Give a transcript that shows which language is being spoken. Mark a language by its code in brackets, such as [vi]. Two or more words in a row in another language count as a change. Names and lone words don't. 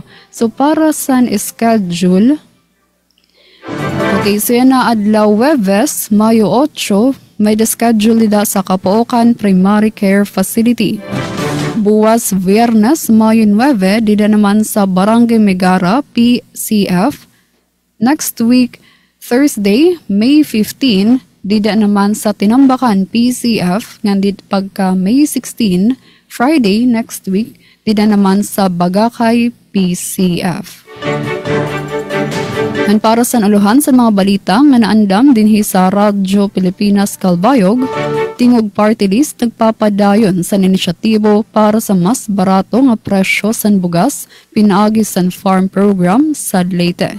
[war] So para sa schedule, okay, so yan na adlaw Webes, Mayo 8, may schedule nila sa Kapookan Primary Care Facility. Buwas Viernes, Mayo 9, dida naman sa Barangay Megara, PCF. [en] Next week, Thursday, [war] May 15, dida naman sa Tinambakan, PCF. Ngandit pagka May 16, [en] Friday, next week, [war] dida naman sa Bagakay, PCF. And para sa aluhan sa mga balita nga naandam dinhi sa Radyo Pilipinas Calbayog, tingog party list nagpapadayon sa inisyatibo para sa mas barato nga presyo sa bugas pinaagi sa [en] farm program [war] sa Leyte.